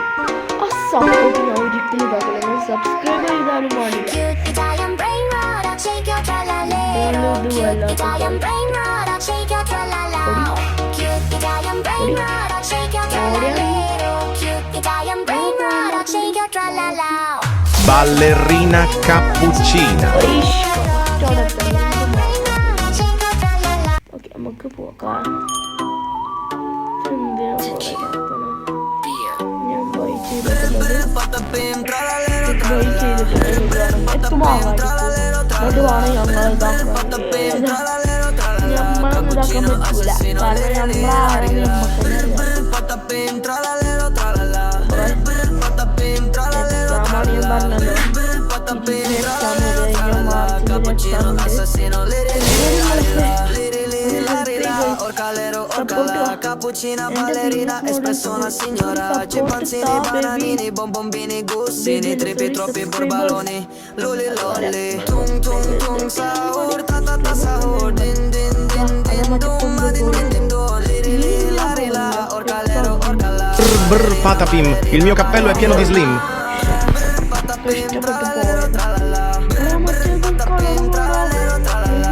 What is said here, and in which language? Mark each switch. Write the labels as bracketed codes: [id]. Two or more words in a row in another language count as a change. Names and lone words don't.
[ml] ആ സപ്പോർട്ട് ഞാൻ ഒരിക്കലും ഇതാക്കില്ല. നിങ്ങൾ സബ്സ്ക്രൈബ് ചെയ്താലും പാടില്ല. [it] Ballerina cappuccina. [ml] ഓക്കെ, നമുക്ക് പോകാം. ഞാൻ ബൈ ചെയ്തിട്ടുള്ളത് അതുമാണ് ഞങ്ങൾ ഇതാക്കാൻ പറ്റൂല. കാരണം നമ്മളാരെങ്കിലും [it] Cappuccina, ballerina, espresso una signora. Cimpanzini, bananini, bonbombini, gussini, trippi, troppi borbaloni, luli lolli. Tung tung tung sahur, ta ta ta sahur, din din din din dum, din din din do, liri li la ri la, orcalero orcala. Brr patapim, il mio cappello è pieno di slim. Patapim, tralero tralala. Patapim, tralero tralala.